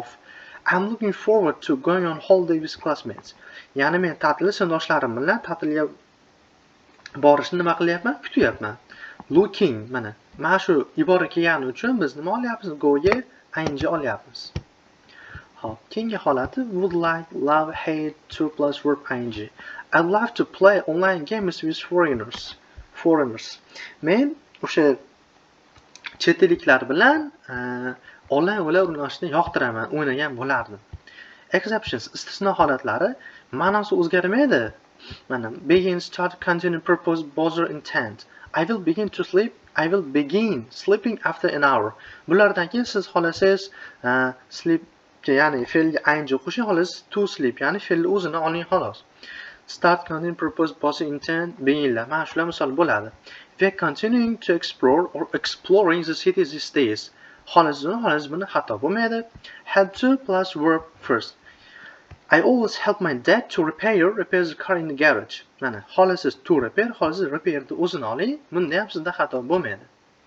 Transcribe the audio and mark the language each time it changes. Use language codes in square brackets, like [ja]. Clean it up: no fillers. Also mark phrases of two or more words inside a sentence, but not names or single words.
[en] I'm looking forward to going on holiday with classmates. [uz] Ya'ni men ta'tilda sinfdoshlarim bilan ta'tilga borishni nima qilyapman? Kutyapman. Looking mana shu ibora kelgani uchun biz nima olyapmiz? Go'ga ing olyapmiz. Hop, keyingi holati [en] would like, love, hate, to plus verb ing. I'd love to play online games with foreigners. [uz] Men o'sha chet elliklar bilan onlayn o'yinlar o'ynashni yoqtiraman, o'ynagan bo'lardim. Exceptions, istisno holatlari ma'nosi o'zgarmaydi. [en] Mana begin, start, continue, propose, bother, intend. I will begin to sleep. I will begin sleeping after an hour. [uz] Bulardan keyin siz xolasangiz sleep ya'ni fe'lga ing qo'shing, xolos [en] to sleep [uz] ya'ni fe'lni o'zini oling xolos. [en] Start, continue, propose, bother, intend, [uz] beginlar. Mana shular misol bo'ladi. [en] We are continuing to explore or exploring the city these days. [uz] Xolos buni xato bo'lmaydi. [en] Help to plus verb first. I always help my dad to repair the car in the garage. [uz] Mana xolasiz [en] to repair, [uz] xolasiz repairni o'zini oling. Bunda ham sizda xato bo'lmaydi.